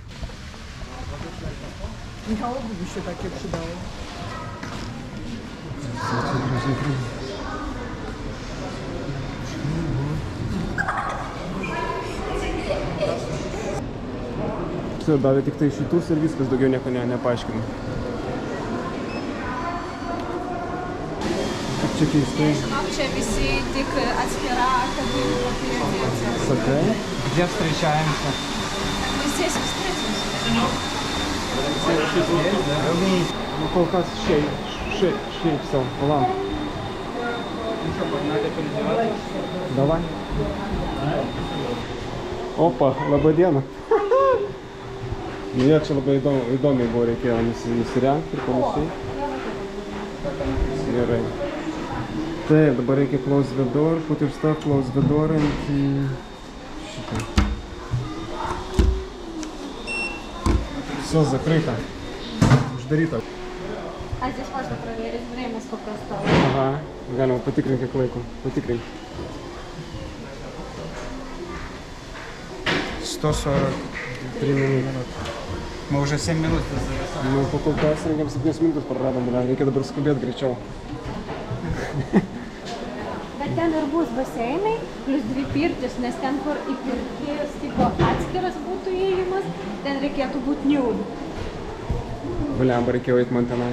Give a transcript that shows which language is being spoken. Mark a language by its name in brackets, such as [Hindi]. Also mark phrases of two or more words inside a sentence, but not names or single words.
[Lithuanian] Все, davė tik tai šitus ir viskas, daugiau nieko nepaaiškino. Kaip čia keistai. Žinok, čia visi tik atskira kabinų papirėdėcija. Sakai? [Russian] Где встречаемся? Мы здесь встретимся. [Lithuanian] Nu, kol kas šiaip sau, palauk. Davai. Opa, laba diena. Nu, jie čia labai įdomiai buvo, reikėjo nusirengti ir panašiai. Gerai. Taip, dabar reikia [English] close the door, put your stuff, close the door and [Lithuanian] šitą. [Russian] Все, закрыто. [Lithuanian] Uždaryta. [Russian] А здесь можно проверить время, сколько осталось. Ага, [Lithuanian] galima patikrinti kiek laiko. Patikrink. 143 minutes. [Russian] Мы уже 7 минут зависаем. [Lithuanian] Nu, po kol kas rengiam 7 minutes praradom, reikia dabar skubėti greičiau. Bet ten ir bus baseinai, plus 2 pirtis, nes ten, kur į pirtis tipo atskiras būtų įėjimas, ten reikėtų būti nude. Blemba, reikėjo eiti man tenai.